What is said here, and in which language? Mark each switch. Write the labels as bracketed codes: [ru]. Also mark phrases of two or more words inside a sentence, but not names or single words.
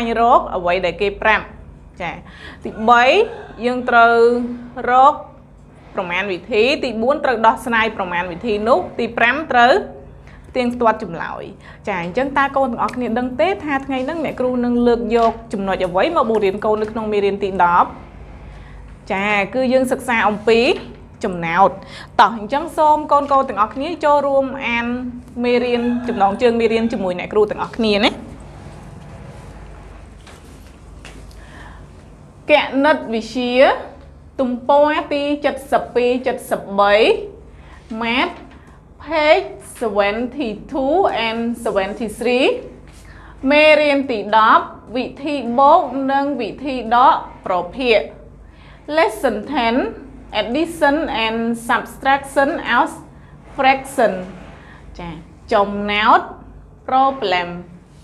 [km] រកអ្វីដែលគេប្រាប់ចាទី3យើងត្រូវរកប្រមាណវិធីទី4ត្រូវដោះស្រាយប្រមាណវិធីនោះទី5ត្រូវផ្ទៀងផ្ទាត់ចម្លើយចាអញ្ចឹងតើកូនទាំងអស់គ្នាដឹងទេថាថ្ងៃហ្នឹងអ្នកគ្រូនឹងលើកយកចំណុចអ្វីមកបង្រៀនកូននៅក្នុងមេរៀនទី10ចាគឺយើងសិក្សាអំពីចំណោទតោះអញ្ចឹងសូមកូនទាំងអស់គ្នាចូលរួមអានមេរៀនចំណងជើងមេរៀនជាមួយអ្នកគ្រូទាំងអស់គ្នាណា គណិតវិទ្យាទំព័រទី72 73 [en] Math page 72 and 73 [km] មេរៀនទី10វិធីបូកនិងវិធីដកប្រភេទ [en] Lesson 10 Addition and subtraction of fraction [km] ចាចំណោទ problem